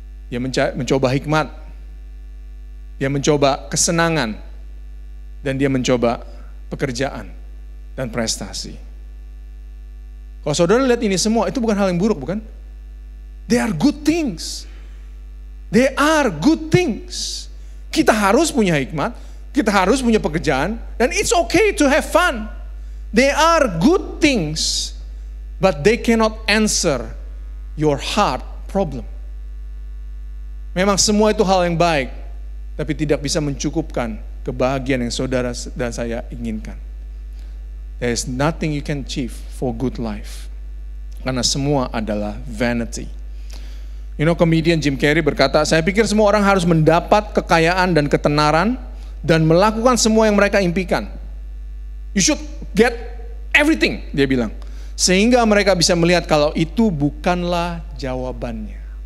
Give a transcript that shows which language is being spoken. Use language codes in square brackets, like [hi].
[id] Dia mencoba hikmat, dia mencoba kesenangan, dan dia mencoba pekerjaan dan prestasi. Kalau saudara lihat ini semua, itu bukan hal yang buruk, bukan? [en] They are good things. They are good things. [id] Kita harus punya hikmat, kita harus punya pekerjaan, dan [en] it's okay to have fun. They are good things. but they cannot answer your heart problem. [id] Memang semua itu hal yang baik, tapi tidak bisa mencukupkan kebahagiaan yang saudara dan saya inginkan. [en] There is nothing you can achieve for good life. [id] Karena semua adalah vanity. Comedian Jim Carrey berkata, saya pikir semua orang harus mendapat kekayaan dan ketenaran dan melakukan semua yang mereka impikan. [en] You should get everything, [id] dia bilang. Sehingga mereka bisa melihat kalau itu bukanlah jawabannya.